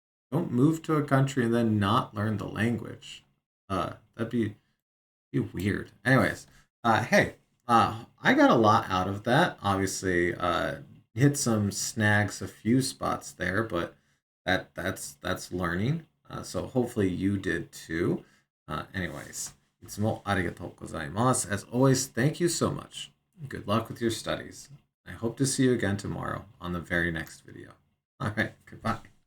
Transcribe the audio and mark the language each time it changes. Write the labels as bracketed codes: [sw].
[en] Don't move to a country and then not learn the language. That'd be weird. Anyways, hey, I got a lot out of that. Obviously, hit some snags a few spots there, but that's learning. So hopefully you did too. [ja] Anyways, いつもありがとうございます. [en] As always, thank you so much. Good luck with your studies. I hope to see you again tomorrow on the very next video. All right, goodbye.